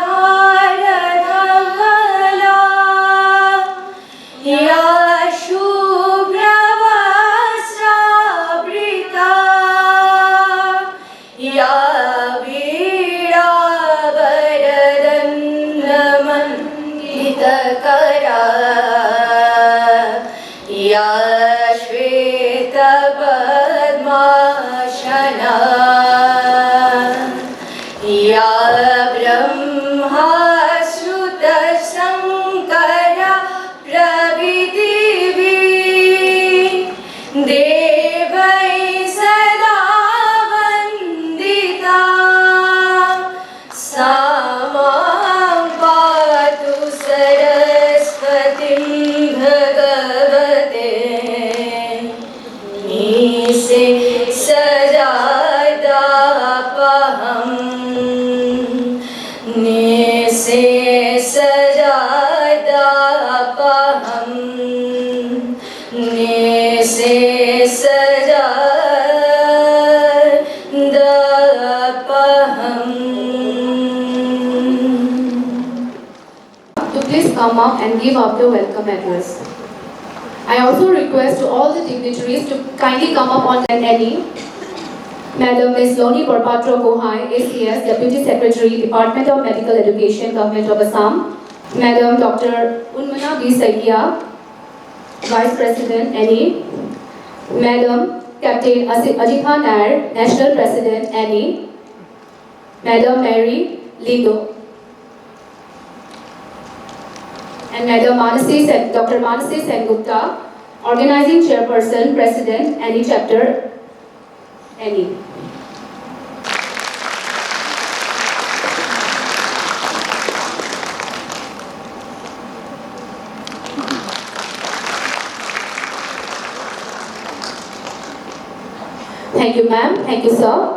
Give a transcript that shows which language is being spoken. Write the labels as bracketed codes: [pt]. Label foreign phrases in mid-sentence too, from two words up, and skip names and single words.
[sa] haradhamala ya shubhravasabrita ya veerabaradannamanitakara ya shvetapadmashana ya brahma sruta sankara pravitivi devai sada vandita samam patu saraswatim bhagavate nise sajadapaham nise sajadapaham nise sajadapaham. [en] To please come up and give up the welcome address. I also request to all the dignitaries to kindly come up on ANEI. Madam Ms. Loni Borpatra Gohai, ACS, Deputy Secretary, Department of Medical Education, Government of Assam. Madam Dr. Unmana B. Saikia, Vice President, ANEI. Madam Captain Ajitha Nair, National President, ANEI. Madam Mary Lindo. And Madam Dr. Manasi Sengupta, Organizing Chairperson, President, ANEI Chapter, ANEI. Thank you, ma'am. Thank you, sir.